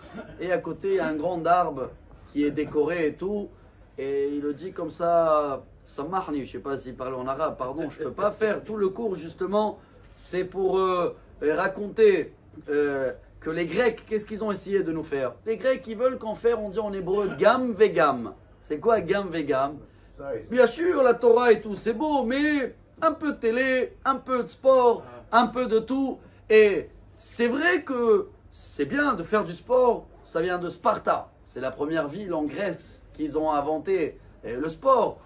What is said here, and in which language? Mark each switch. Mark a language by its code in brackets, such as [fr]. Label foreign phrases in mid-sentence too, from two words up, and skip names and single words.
[fr] Et à côté, il y a un grand arbre qui est décoré et tout. Et il le dit comme ça, Samahni, je ne sais pas s'il parle en arabe, pardon, je ne peux pas faire tout le cours justement. C'est pour raconter que les Grecs, qu'est-ce qu'ils ont essayé de nous faire? Les Grecs, ils veulent qu'en faire, on dit en hébreu, [he] גם וגם. [fr] C'est quoi [he] גם וגם? [fr] Bien sûr, la Torah et tout, c'est beau, mais un peu de télé, un peu de sport, un peu de tout. Et c'est vrai que c'est bien de faire du sport, ça vient de Sparta. C'est la première ville en Grèce qu'ils ont inventé le sport.